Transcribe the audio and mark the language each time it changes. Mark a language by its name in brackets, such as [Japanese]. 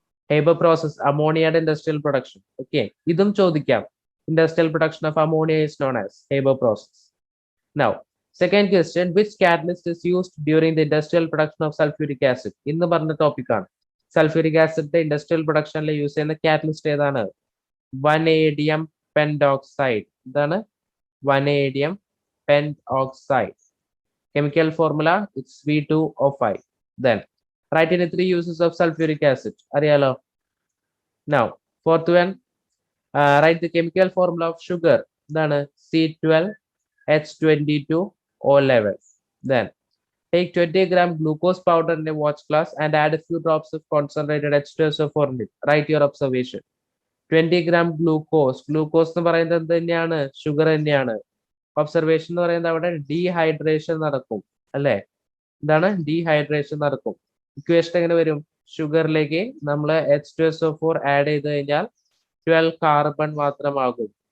[Malayalam] Haber process, അമോണിയയുടെ industrial production. Okay, ഇതും ചോദിക്കാം. [English] Industrial production of ammonia is known as Haber process. Now, second question, which catalyst is used during the industrial production of sulfuric acid? [Malayalam] ഇന്ന് പറഞ്ഞ topic ആണ്. Sulphuric acid industrial പ്രൊഡക്ഷനിൽ use ചെയ്യുന്ന catalyst ഏതാണ്? Vanadium pentoxide. എന്താണ്? Vanadium pentoxide. [English] Chemical formula, it's V2O5. Then write in the 3 uses of sulfuric acid. [Malayalam] അറിയാലോ. [English] Now, fourth one, write the chemical formula of sugar. [Malayalam] എന്താണ്? [English] C12H22O11. Then take 20 gram glucose powder in a watch glass and add a few drops of concentrated H2SO4 in it. Write your observation. [Malayalam] 20 gram glucose എന്ന് പറയുന്നത് എന്ത് തന്നെയാണ്? Sugar തന്നെയാണ്. Observation എന്ന് പറയുന്നത് അവിടെ dehydration നടക്കും അല്ലെ? എന്താണ്? ഡീഹൈഡ്രേഷൻ നടക്കും. ഇക്വേഷൻ എങ്ങനെ വരും? ഷുഗറിലേക്ക് നമ്മൾ H2SO4 ആഡ് ചെയ്ത് കഴിഞ്ഞാൽ 12 കാർബൺ മാത്രമാകും.